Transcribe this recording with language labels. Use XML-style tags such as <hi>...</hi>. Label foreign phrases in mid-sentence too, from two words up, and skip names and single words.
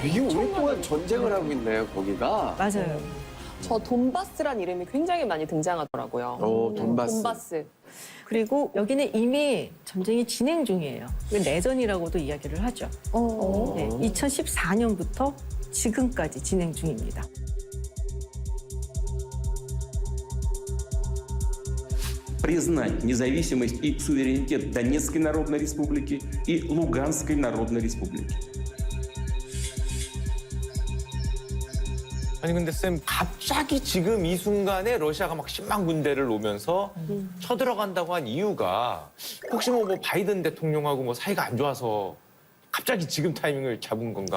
<ko>되게 오랫동안 전쟁을 하고 있네요, 거기가. 맞아요. 저 돈바스란 이름이 굉장히 많이 등장하더라고요. 돈바스. 돈바스. 그리고 여기는 이미 전쟁이 진행 중이에요. 내전이라고도 이야기를 하죠. 네, 2014년부터 지금까지 진행 중입니다.</ko> <ru>Признать независимость и суверенитет Донецкой Народной Республики и Луганской Народной Республики.</ru> <ko>아니 근데 쌤 갑자기 지금 이 순간에 러시아가 막 10만 군대를 놓으면서 쳐들어간다고 한 이유가 혹시 뭐 바이든 대통령하고 뭐 사이가 안 좋아서 갑자기 지금 타이밍을 잡은 건가?</ko>